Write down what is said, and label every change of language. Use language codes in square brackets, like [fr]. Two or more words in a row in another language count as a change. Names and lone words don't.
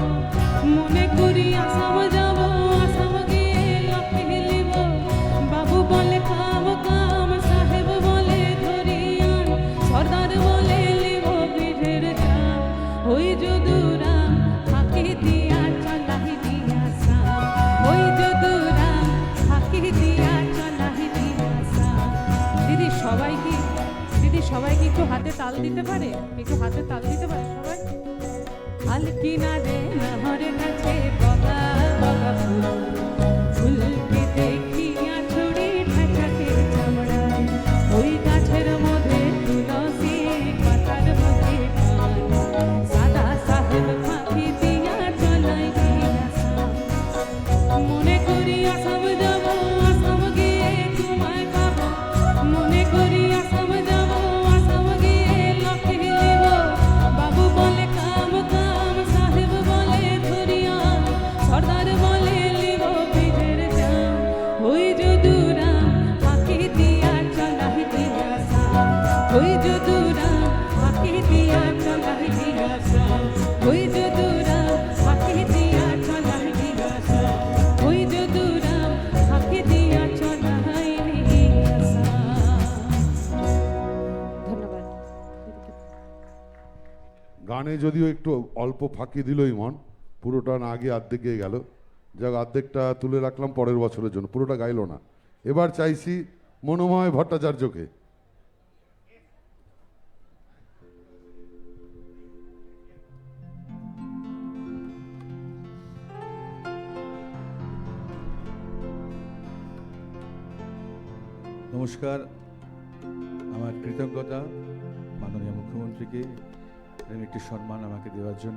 [bn] মনে করি আসাম যাব আসাম গিয়ে লক্ষ্মী লিব বাবু বলে কাম কাম সাহেব বলে ধরিয়ান সর্দার বলে লিব বীরের জান ওই যদুরাম ফাঁকি দিয়া চলাই দিয়া সা ওই যদুরাম ফাঁকি দিয়া চলাই দিয়া সা দিদি সবাই কি একটু হাতে তাল দিতে পারে সবাই আল কিনারে নহরের কাছে বগা বগা ফুলকে দেখিয়া ছড়ি ঠাঠাকে চামড়ায় ওই গাছের মধ্যে তুলসী পাতার মধ্যে পান সাদা সাহেব ফাঁকি দিয়া চলাই দিয়া মনে করি আসাম যাব আসাম গিয়ে তোমায় পাবো মনে করি আসাম যাব আসাম গিয়ে লক্ষ্মী লিব বাবু বলে কাম কাম সাহেব বলে ধরিয়ান সর্দার বলে লিব বীরের জান ওই যদুরাম ফাঁকি দিয়া চলাই দিয়া ওই যদুরাম ফাঁকি দিয়া চলাই দিয়া ওই যদুরাম ফাঁকি দিয়া চলাই দিয়া ওই যদুরাম ফাঁকি দিয়া চলাই দিয়া ধন্যবাদ গানে যদিও একটু অল্প ফাঁকি দিল ইমন, পুরোটা না গিয়ে অর্ধেকে গেল। যাক, অর্ধেকটা তুলে রাখলাম পরের বছরের জন্য, পুরোটা গাইলো না। এবার চাইছি মনোময় ভট্টাচার্যকে। নমস্কার, আমার কৃতজ্ঞতা মাননীয় মুখ্যমন্ত্রীকে এরকম একটি সম্মান আমাকে দেওয়ার জন্য।